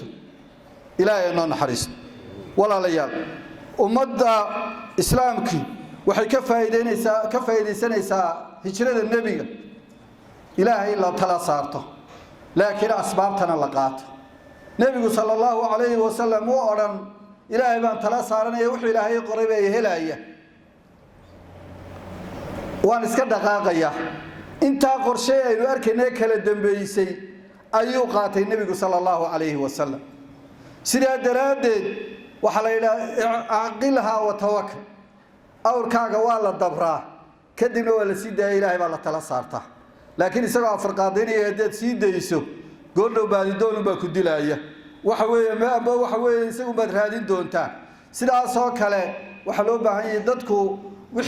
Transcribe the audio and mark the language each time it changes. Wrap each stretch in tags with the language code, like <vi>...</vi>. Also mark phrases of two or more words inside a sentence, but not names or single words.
<so>ilaahay noo naxariisto walaalayaal ummadda islaamki waxay ka faa'iideysanaysaa hijrada nabiga ilaahay la tala saarto laakiin asbaabtana la qaato nabigu</so> <ar>صلى الله عليه وسلم</ar> <so>oo oran ilaahay baan tala saaranaya wuxuu ilaahay qoray bay helaya waan iska dhaqaaqaya inta qorshe ay arkeenay kala dambeysay ayuu qaatay nabigu</so> <ar>صلى الله عليه وسلم</ar> <so>sida daraadeed waxa la yiraahdaa</so> <ar>اعقلها وتوكل</ar> <so>awrkaaga waa la dabraa kadibna waa la sii daayay ilaahay baa la tala saartaa laakiin isagoo afrqaadinaya haddii sii dayso goordhow baadidoon baa ku dilaya waxa weeye isagu baad raadin doontaa sidaas oo kale waxa loo baahan yahay dadku wixii</so>